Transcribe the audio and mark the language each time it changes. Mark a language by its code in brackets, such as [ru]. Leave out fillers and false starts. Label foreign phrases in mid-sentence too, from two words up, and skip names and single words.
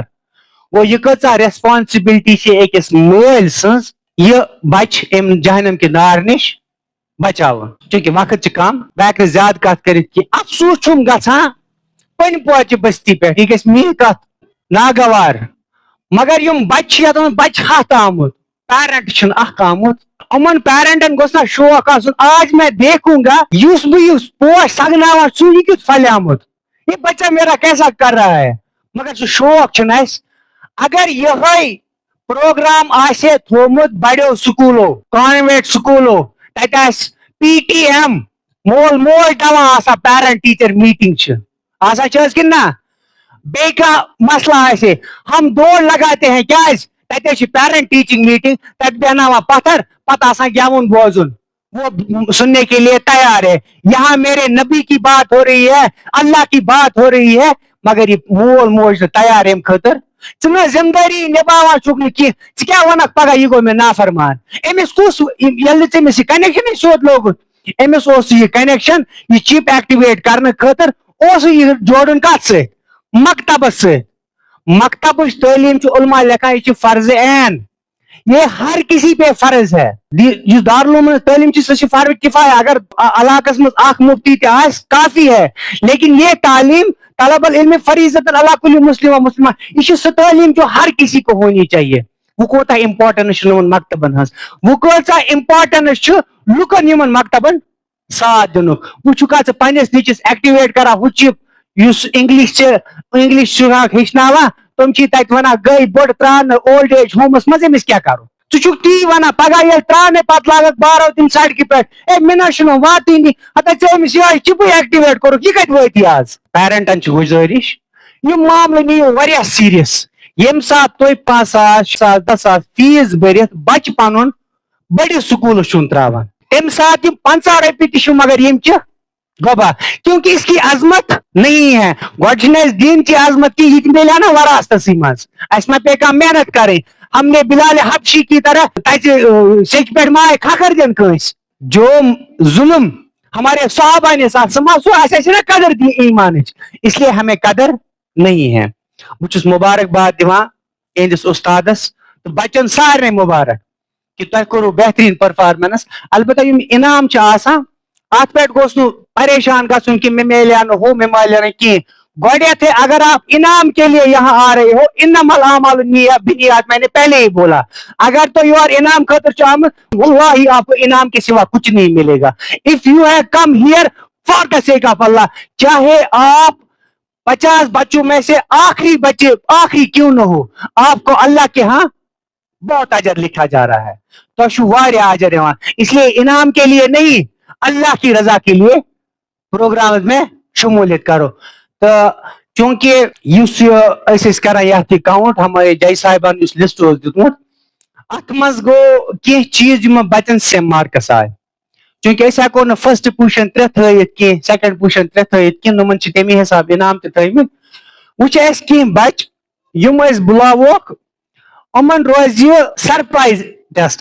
[ks] گوٚو یہِ کۭژاہ ریسپانسبلٹی چھِ أکِس مٲلۍ سٕنٛز یہِ بچہِ أمۍ جہنم کہِ نار نِش بچاوُن. چوٗنٛکہِ وقت چھُ کم, بہٕ ہٮ۪کہٕ نہٕ زیادٕ کتھ کٔرِتھ کینٛہہ. افسوٗس چھُم گژھان پٔنۍ پوچہِ بستی پٮ۪ٹھ, یہِ گژھِ میٛٲنۍ کتھ ناگوار, مگر یِم بچہِ چھِ یتھ منٛز بچہِ ہتھ آمُت, پیرنٹ چھُنہٕ اکھ آمُت. یِمن پیرنٹن گوٚژھ نا شوق آسُن, [ur] آج میں دیکھوں گا [ks] یُس بہٕ یُس پوش سگناوان چھُس یہِ کیُتھ پھلیومُت, [ur] یہ بچہ میرا کیسا کر رہا ہے. [ks] مگر سُہ شوق چھُنہٕ اَسہِ. اگر یِہوے پروگرام آسہِ ہے تھوٚومُت بڑیو سکوٗلو, کانوینٹ سکوٗلو, تتہِ آسہِ پی ٹی ایم, مول موج دپان آسان [en] parent teacher meeting [ks] چھِ آسان, چھِ حظ کِنہٕ نہ, بیٚیہِ کانٛہہ مسلہٕ آسہِ [ur] ہم دوڑ لگاتے ہیں [ks] کیٛازِ تتہِ حظ چھِ [en] parent teaching meeting, [ks] تتہِ بیہناوان پتھر, پتہٕ آسان گٮ۪وُن بوزُن, [ur] وہ سننے کے لیے تیار ہے. یہاں میرے نبی کی بات ہو رہی ہے, اللہ کی بات ہو رہی ہے, [ks] مگر یہ مول موج نہٕ تیار امہِ خٲطرٕ. ژٕ نہٕ ذمہٕ دٲری نِباوان چھُکھ نہٕ کینٛہہ, ژٕ کیٛاہ وَنکھ پگاہ یہِ گوٚو مےٚ نافرمان. أمِس کُس ییٚلہِ نہٕ ژےٚ أمِس یہِ کنیکشنٕے سیوٚد لوگُت, أمِس اوس یہِ کنیکشن یہِ چِپ ایکٹِویٹ کرنہٕ خٲطرٕ اوسُے یہِ جوڑُن کتھ سۭتۍ, مکتبس سۭتۍ. مکتبٕچ تعلیٖم چھُ علما لیکھان یہِ چھِ فرض عین, [ur] یہ ہر کسی پہ فرض ہے. [ks] یُس دارالعلوم تعلیٖم چھِ سۄ چھِ فرض کفایہ, اگر علاقس منٛز اکھ مفتی تہِ آسہِ [ur] کافی ہے, لیکن یہ تعلیم [ar] طلب العلم فریضۃ علی کل مسلم و مسلمہ, [ks] یہ چھِ سۄ تعلیٖم [ur] جو ہر کسی کو ہونی چاہیے. [ks] وہ کوتاہ امپارٹنس چھِ یِمن مکتبن ہٕنٛز, وہ کۭژاہ امپارٹنس چھُ لُکن یِمن مکتبن ساتھ دِنُک. وۄنۍ چھُکھا ژٕ پننِس نیٚچوِس ایکٹِویٹ کران ہُہ چِپ یُس انگلش چھُکھ ہیٚچھناوان, تِم چھی تتہِ ونان گٔے بٔڑ ترٛاونہٕ [en] old age homes [ks] منٛز, أمِس کیٛاہ کرو. ژٕ چھُکھ تی ونان پگاہ ییٚلہِ ترٛاونہٕ پتہٕ لاگکھ بارو تِم سڑکہِ پٮ۪ٹھ, اے مےٚ نہ چھُنہٕ واتٲنی, ہتا ژےٚ أمِس یِہوٚے چِپٕے ایکٹِویٹ کوٚرُکھ, یہِ کتہِ وٲتی آز. پیرنٹن چھِ گُزٲرِش یِم معاملہٕ نِیِو واریاہ سیٖریس. ییٚمہِ ساتہٕ تُہۍ 5,000 10,000 فیٖس بٔرِتھ بچہِ پنُن بٔڑِس سکوٗلس چھُن تراوان, تمہِ ساتہٕ یِم 50 رۄپیہِ تہِ چھُ مگر یِم چھِ گۄبا, [ur] کیونکہ اس کی عظمت نہیں ہے. [ks] گۄڈٕ چھِنہٕ اَسہِ [ur] دین کی عظمت کی, [ks] یہِ تہِ مِلیو نا وراثتسٕے منٛز, اَسہِ ما پیٚیہِ کانٛہہ محنت کرٕنۍ. [ur] ہم نے بلال حبشی کی طرح [ks] تتہِ سیٚکہِ پٮ۪ٹھ ما آیہِ کھکھر دِنہٕ کٲنٛسہِ. [ur] جو ظلم ہمارے صحابہ نے ساتھ سما [ks] سو اَسہِ آسہِ نا قدر دی ایمانٕچ, [ur] اس لیے ہمیں قدر نہیں ہے. [ks] بہٕ چھُس مُبارکباد دِوان اِہنٛدِس اُستادس تہٕ بچن سارنٕے مُبارک کہ تۄہہِ کوٚروٕ بہتریٖن پٔرفارمنس. البتہ یِم انعام چھِ آسان اتھ پٮ۪ٹھ گوٚژھ نہٕ پریشان گژھُن کہ مےٚ میلیٛا نہٕ ہُہ مےٚ میلیٛا نہٕ کینٛہہ. [ur] گۄڈٮ۪تھٕے اگر آپ انعام کے لیے یہاں آ رہے ہو, [ar] انما الاعمال بالنیات, [ur] میں نے پہلے ہی بولا. [ks] اگر تو یور انعام خاطر چھُ آمُت, [ur] واللہ آپ کو انعام کے سوا کچھ نہیں ملے گا. [en] If you have come here for the sake of Allah, [ur] چاہے آپ 50 بچوں میں سے آخری بچے آخری کیوں نہ ہو, آپ کو اللہ کے ہاں بہت اجر لکھا جا رہا ہے. [ks] تو چھُ واریاہ اجر یِوان, [ur] اس لیے انعام کے لیے نہیں, اللہ کی رضا کے لیے پروگرام میں شمولیت کرو. [ks] تو چونکہ یُس یہِ أسۍ ٲسۍ کران یتھ یہِ کاؤنٹ, ہمارے جے صاحبن یُس لسٹ اوس دیُتمُت اتھ منٛز گوٚو کینٛہہ چیٖز یِمن بچن [en] same marks [ks] آے. چونکہ أسۍ ہٮ۪کو نہٕ [en] first position [ks] 3 تھٲیِتھ کینٛہہ, [en] second position [ks] 3 تھٲیِتھ کینٛہہ, یِمن چھِ تمی حساب انعام تہِ تھٲیمٕتۍ. وۄنۍ چھِ اَسہِ کینٛہہ بچہِ یِم أسۍ بُلاووکھ, یِمن روزِ [en] surprise test.